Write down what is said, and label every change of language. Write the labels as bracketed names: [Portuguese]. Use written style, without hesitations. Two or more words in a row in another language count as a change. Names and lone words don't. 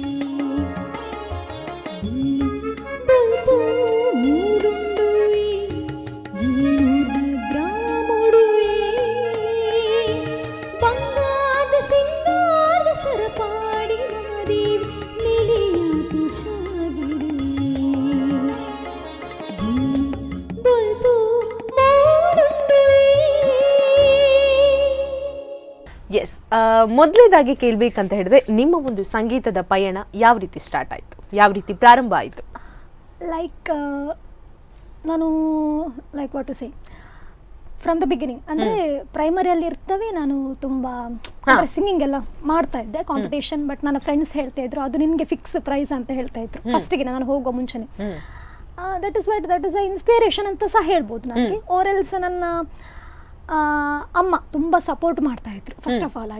[Tulu] ಬೊಲ್ಪು ಮೂಡುಂಡುವೆ ಏಳೂರ್ದ ಗ್ರಾಮುಡುವೆ ಬಂಗಾದ ಸಿಂಗಾದ ಸರಪಾಡಿ ಮಾದೇವಿ ನೆಲೆಯಾತಿ ಚಾಗಿಡೆ ಬೊಲ್ಪು ಮೂಡುಂಡುವೆ. [Kannada] ಎಸ್, ಮೊದಲೇದಾಗಿ ಕೇಳಬೇಕಂತ ಹೇಳಿದ್ರೆ ನಿಮ್ಮ ಒಂದು ಸಂಗೀತದ ಪಯಣ ಯಾವ ರೀತಿ ಸ್ಟಾರ್ಟ್ ಆಯಿತು, ಯಾವ ರೀತಿ ಪ್ರಾರಂಭ ಆಯಿತು? ಲೈಕ್ ನಾನು [English] like what to say from the beginning [Kannada] ಅಂದರೆ ಪ್ರೈಮರಿಯಲ್ಲಿ ಇರ್ತವೆ ನಾನು ತುಂಬ ಸಿಂಗಿಂಗ್ ಎಲ್ಲ ಮಾಡ್ತಾ ಇದ್ದೆ ಕಾಂಪಿಟೇಷನ್. ಬಟ್ ನನ್ನ ಫ್ರೆಂಡ್ಸ್ ಹೇಳ್ತಾ ಇದ್ರು ಅದು ನಿನಗೆ [English] fix prize [Kannada] ಅಂತ ಹೇಳ್ತಾ ಇದ್ರು ಫಸ್ಟಿಗೆ ನಾನು ಹೋಗೋ ಮುಂಚೆನೆ. [English] that is a inspiration [Kannada] ಅಂತ ಸಹ ಹೇಳ್ಬೋದು ನನಗೆ. ಓರೆಲ್ಸ್ ನನ್ನ ಅಮ್ಮ ತುಂಬ ಸಪೋರ್ಟ್ ಮಾಡ್ತಾ ಇದ್ರು [English] first of all [Kannada] ಆಗಿ.